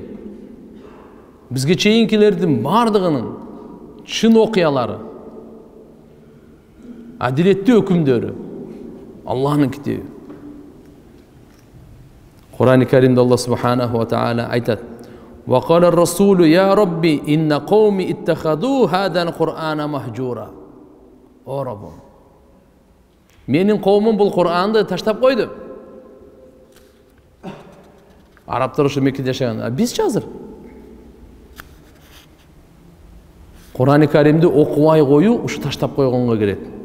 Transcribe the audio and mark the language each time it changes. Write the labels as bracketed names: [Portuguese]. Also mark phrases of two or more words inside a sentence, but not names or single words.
[Kyrgyz] Бизге чейинкилердин бардыгынын чын окуялары, адилеттүү өкүмдөрү Алланын китеби. Кур'ан-ы Каримде Алла [Arabic] سبحانه وتعالى [Kyrgyz] айтат: [Arabic] "وقال الرسول يا رب إن قومي اتخذوا هذا القرآن مهجورا." [Kyrgyz] О Раббым, менин коомум бул Кур'анды таштап койду. Арабтар ошо Меккеде жашаган. Биз азыр Кур'ан-ы Каримди окубай коюу ушу таштап койгонго кирет.